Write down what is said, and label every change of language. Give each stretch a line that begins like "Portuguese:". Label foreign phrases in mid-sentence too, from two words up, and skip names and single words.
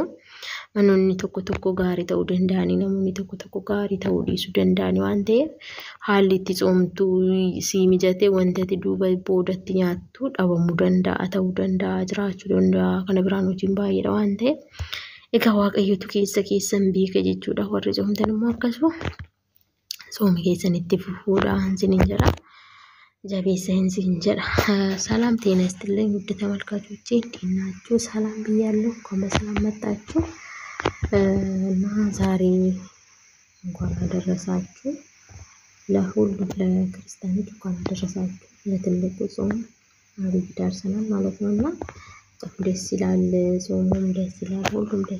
Oromo: Manoonni tokko gaarii ta'uu danda'anii namoonni tokko gaarii ta'uu dhiisuu danda'anii waan ta'eef haalli itti tsoomtuu si mijatee wanti ati duuba boodatti nyaattu dhabamuu danda'a ta'uu danda'a jiraachuu danda'a. Kana biraan hojiin baay'eedha waan ta'eef egaa waaqayyotu keessan beeka jechuudha. Warri tsoomtan immoo akkasuma sooma keessanitti fufuudhaan isiniin jedha.
Amharic: ጀቤሰን እንጀራ ሰላም ጤና ይስጥልኝ ውድ ተመልካቾቼ እንዴት ናችሁ? ሰላም ብያለሁ። እንኳን በሰላም መጣችሁ እና ዛሬ እንኳን አደረሳችሁ ለሁሉም ለክርስቲያኖች እንኳን አደረሳችሁ ለትልቁ ጾም አብይ ደርሰናል ማለት ነውና ደስ ይላል። ጾሙም ደስ ይላል፣ ሁሉም ደስ